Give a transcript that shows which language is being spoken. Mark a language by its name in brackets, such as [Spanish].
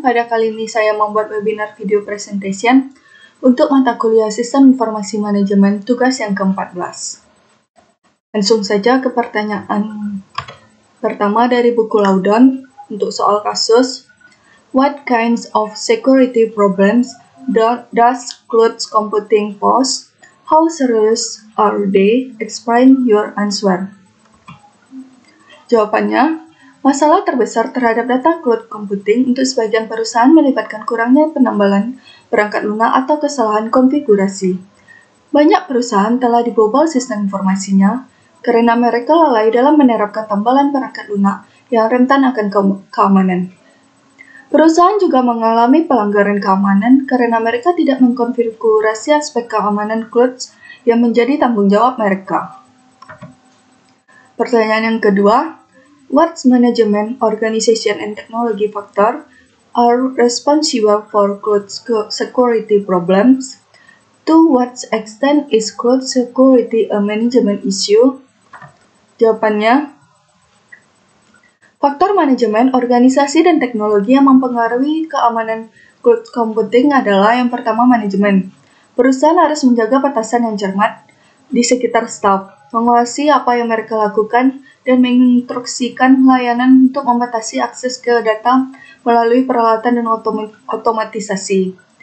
[Indonesian] Pada kali ini saya membuat webinar video presentation untuk mata kuliah Sistem Informasi Manajemen tugas yang ke-14. Langsung saja ke pertanyaan pertama dari buku Laudon untuk soal kasus. [English] What kinds of security problems does cloud computing pose? How serious are they? Explain your answer. [Indonesian] Jawabannya, masalah terbesar terhadap data cloud computing untuk sebagian perusahaan melibatkan kurangnya penambalan perangkat lunak atau kesalahan konfigurasi. Banyak perusahaan telah dibobol sistem informasinya karena mereka lalai dalam menerapkan tambalan perangkat lunak yang rentan akan keamanan. Perusahaan juga mengalami pelanggaran keamanan karena mereka tidak mengkonfigurasi aspek keamanan cloud yang menjadi tanggung jawab mereka. [English] Pertanyaan yang kedua, what management, organization, and technology factor are responsible for cloud security problems? To what extent is cloud security a management issue? [Indonesian] Jawabannya, faktor manajemen, organisasi, dan teknologi yang mempengaruhi keamanan cloud computing adalah yang pertama manajemen. Perusahaan harus menjaga batasan yang cermat di sekitar staf, menguasai apa yang mereka lakukan, dan menginstruksikan layanan untuk membatasi akses ke data melalui peralatan dan otomatisasi.